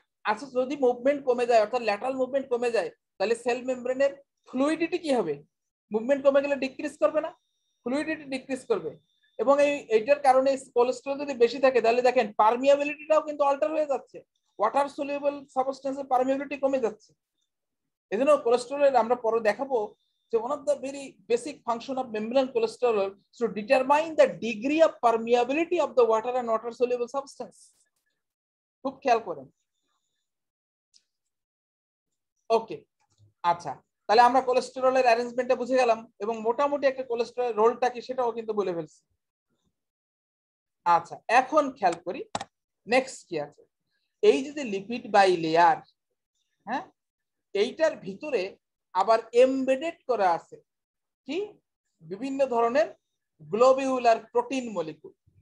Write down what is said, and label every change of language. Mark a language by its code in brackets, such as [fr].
[bn] আচ্ছা, যদি মুভমেন্ট কমে যায়, অর্থাৎ ল্যাটারাল মুভমেন্ট কমে যায়, তাহলে সেল মেমব্রেনের ফ্লুইডিটি কি হবে? মুভমেন্ট কমে গেলে ডিক্রিজ করবে না? ফ্লুইডিটি ডিক্রিজ করবে। এবং এইটার কারণে কোলেস্টেরল যদি বেশি থাকে, তাহলে দেখেন পারমিয়াবিলিটিটাও কিন্তু অল্টার হয়ে যাচ্ছে, ওয়াটার সলিউবল সাবস্টেন্সের পারমিয়াবিলিটি কমে যাচ্ছে। এজন্য কোলেস্টেরল আমরা পরে দেখাবো যে [en] one of the very basic function of membrane cholesterol is to determine the degree of permeability of the water and water soluble substance. [bn] খুব খেয়াল করেন। ওকে, আচ্ছা, তাহলে আমরা কোলেস্টেরলের অ্যারেঞ্জমেন্টটা বুঝে গেলাম এবং মোটামুটি একটা কোলেস্টেরলের রোলটা কি সেটাও কিন্তু বলে ফেলছি। আচ্ছা, এখন খেয়াল করি নেক্সট কি আছে। এই যে লিপিড বাইলেয়ার, হ্যাঁ, এইটার ভিতরে আবার এমবেডেড করা আছে কি বিভিন্ন ধরনের গ্লোবিউলার প্রোটিন মলিকুল।